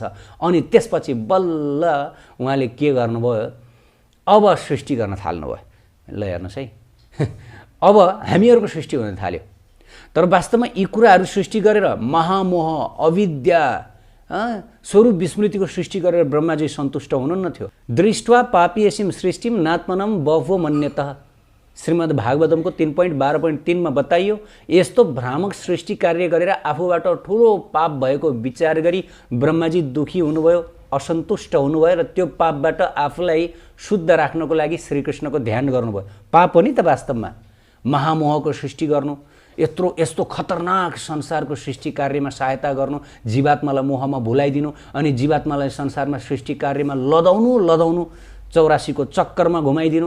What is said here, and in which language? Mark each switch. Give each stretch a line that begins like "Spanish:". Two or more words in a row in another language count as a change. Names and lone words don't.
Nepali: अनि त्यसपछि बल्ल उहाँले के गर्नुभयो, अब सृष्टि गर्न थाल्नुभयो। ल हेर्नुहोस् है, अब हामीहरूको सृष्टि हुन थाल्यो। तर वास्तवमा यी कुराहरू सृष्टि गरेर महामोह, अविद्या, स्वरूप विस्मृतिको सृष्टि गरेर ब्रह्माजी सन्तुष्ट हुनुहुन्न थियो।
Sanskrit: दृष्ट्वा पापीयसीम सृष्टिम नात्मनम बह्वो मन्यतः,
Nepali: श्रीमद् भागवतमको 3.12.3 मा बताइयो, यस्तो भ्रामक सृष्टि कार्य गरेर आफूबाट ठुलो पाप भएको विचार गरी ब्रह्माजी दुखी हुनुभयो, असन्तुष्ट हुनुभयो र त्यो पापबाट आफूलाई शुद्ध राख्नको लागि श्रीकृष्णको ध्यान गर्नुभयो। पाप हो नि त वास्तवमा महामोहको सृष्टि गर्नु, यस्तो खतरनाक संसारको सृष्टि कार्यमा सहायता गर्नु, जीवात्मालाई मोहमा भुलाइदिनु अनि जीवात्मालाई संसारमा सृष्टि कार्यमा लदाउनु 84 को चक्करमा घुमाइदिनु।